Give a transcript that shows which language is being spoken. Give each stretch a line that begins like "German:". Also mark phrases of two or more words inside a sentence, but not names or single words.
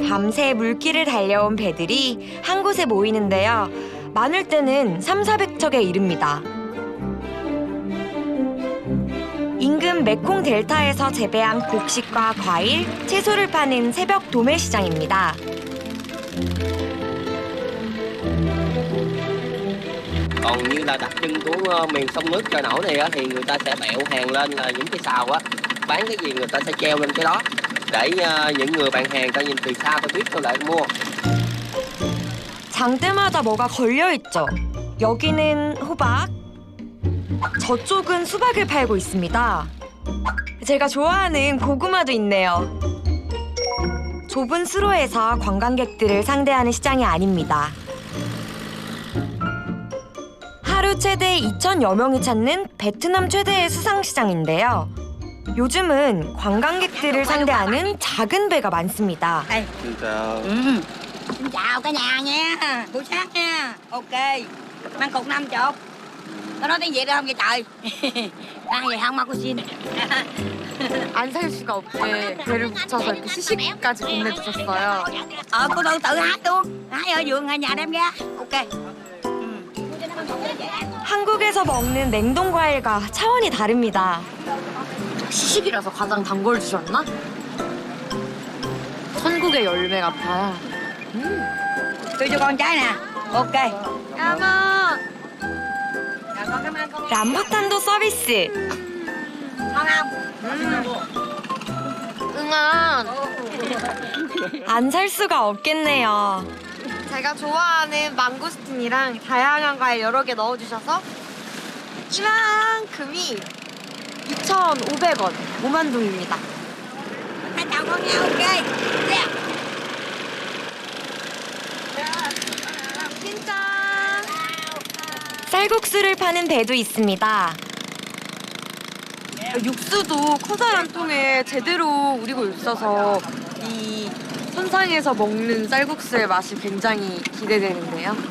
Korean: 밤새 물길을 달려온 배들이 한 곳에 모이는데요. 많을 때는 300~400척에 이릅니다. 인근 메콩 델타에서 재배한 곡식과 과일, 채소를 파는 새벽 도매시장입니다.
Vietnamese: Còn như là đặc trưng của miền sông nước trôi nổi này á, thì người ta sẽ bẹo hàng lên là những cái sào á, bán cái gì người ta sẽ treo lên cái đó để những người bán hàng ta nhìn từ xa ta biết tôi lại mua.
Korean: 장 때마다 뭐가 걸려있죠. 여기는 호박, 저쪽은 수박을 팔고 있습니다. 제가 좋아하는 고구마도 있네요. 좁은 수로에서 관광객들을 상대하는 시장이 아닙니다. 하루 최대 2,000여 명이 찾는 베트남 최대의 수상시장인데요. 요즘은 관광객들을 상대하는 작은 배가 많습니다.
Vietnamese: Đây. Xin chào. Xin chào cả nhà nha. Buổi sáng nha. Ok. Mang cục 50. Nó nói tiếng Việt được không vậy trời? Ăn gì không mà cô xin.
Korean: 안 살 수가 없게 배를 붙여서 이렇게 시식까지 건네주셨어요.
Vietnamese: Cô tự hái luôn. Hái ở vườn nhà đem ra. Ok.
Korean: 한국에서 먹는 냉동 과일과 차원이 다릅니다. 시식이라서 가장 단 걸 주셨나? 천국의 열매 같아.
Vietnamese: Tôi cho con trái nè. Ok. 까마. Rồi con cảm ơn con.
Korean: 람부탄도 서비스.
Vietnamese: Ngon không? 응아.
Korean: 안 살 수가 없겠네요. 제가 좋아하는 망고스틴이랑 다양한 과일 여러 개 넣어주셔서 이만큼이 2,500원 5만 동입니다.
Vietnamese: Hai chào con nha. Ok. Nè.
Korean: 진짜. 쌀국수를 파는 배도 있습니다. 육수도 커다란 통에 제대로 우리고 있어서 이 선상에서 먹는 쌀국수의 맛이 굉장히 기대되는데요.